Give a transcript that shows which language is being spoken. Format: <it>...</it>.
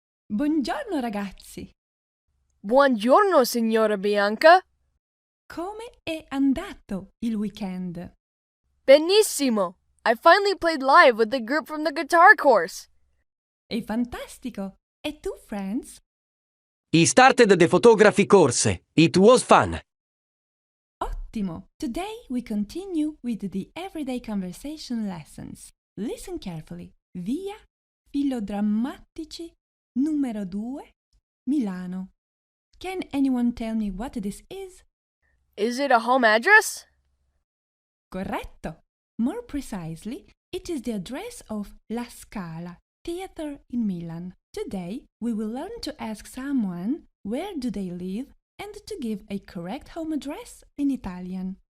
<it>Buongiorno ragazzi! Buongiorno, signora Bianca. Come è andato il weekend? Benissimo.</it> <en>I finally played live with the group from the guitar course.</en> <it>È fantastico! E tu, Franz?</it> <en>I started the photography course. It was fun.</en> <it>Ottimo!</it> <en>Today we continue with the everyday conversation lessons. Listen carefully.</en> <it>Via Filodrammatici numero 2, Milano.</it> <en>Can anyone tell me what this is? Is it a home address?</en> <it>Corretto!</it> <en>More precisely, it is the address of La Scala Theatre in Milan. Today, we will learn to ask someone where do they live and to give a correct home address in Italian.</en>